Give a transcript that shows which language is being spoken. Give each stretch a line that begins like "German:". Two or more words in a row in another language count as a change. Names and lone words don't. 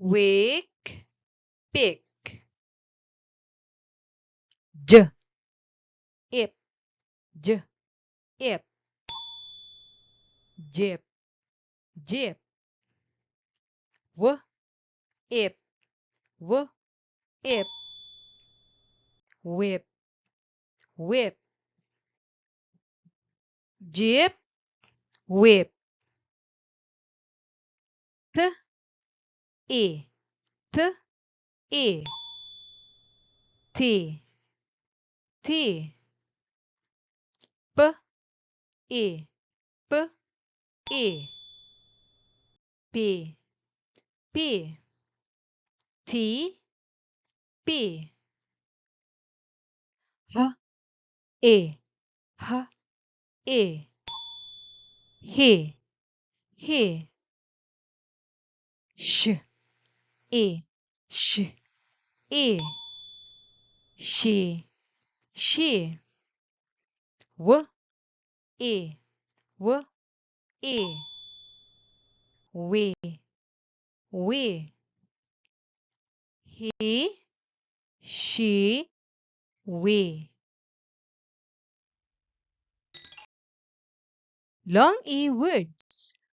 English: wake, pick. J, ip, j, ip, jip, jip. W, ip, w, ip, whip, whip. Jip, whip. T, e, t, e. T, t. P, e, p, e. P, p. T, p. H, e, h, e. He, he. Sh, e, sh, e. She, she. W, e, w, e. We, we. He, she, we. Long E words.